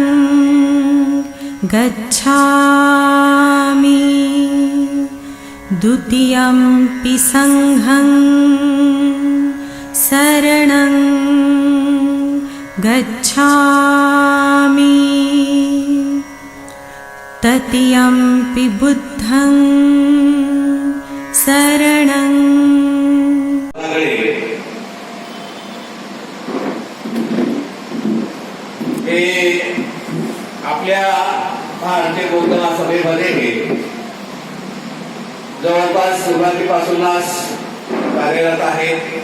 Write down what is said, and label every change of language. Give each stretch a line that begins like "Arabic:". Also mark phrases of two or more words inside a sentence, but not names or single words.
Pali: गच्छामि द्वितीयंपि संघं शरणं गच्छामि तृतीयंपि बुद्धं शरणं
Marathi: हे आपल्या भारतीय बौद्ध महासभेमध्ये जवळपास सुरुवातीपासूनच कार्यरत आहेत.